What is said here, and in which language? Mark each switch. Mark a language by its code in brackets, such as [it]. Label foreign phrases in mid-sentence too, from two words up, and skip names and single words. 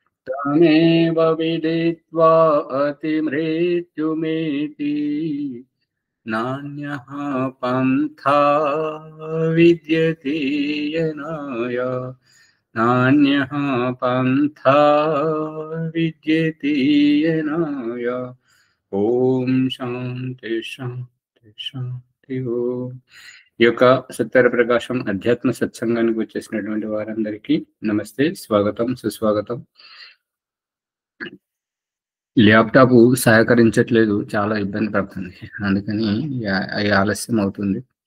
[sa] तमेव विदित्वा अतिमृत्युमेति नान्यः पन्था विद्यते यनाय नान्यः पन्था विद्यते यनाय। ఓం శాంతి శాంతి శాంతి ఓం. [te] ఈ యొక్క సత్య ప్రకాశం అధ్యాత్మ సత్సంగానికి వచ్చేసినటువంటి వారందరికీ నమస్తే, స్వాగతం, సుస్వాగతం. ల్యాప్టాప్ సహకరించట్లేదు, చాలా ఇబ్బంది పడుతుంది, అందుకని ఆలస్యం అవుతుంది.